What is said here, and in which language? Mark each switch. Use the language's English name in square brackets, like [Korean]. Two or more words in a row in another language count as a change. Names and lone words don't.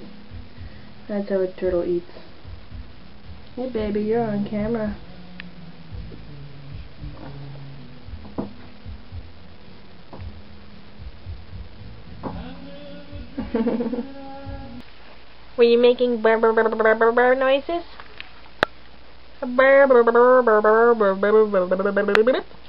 [English] That's how a turtle eats. Hey baby, you're on camera. Were you making burr burr burr burr burr burr noises? Burr burr burr burr burr burr burr burr burr burr.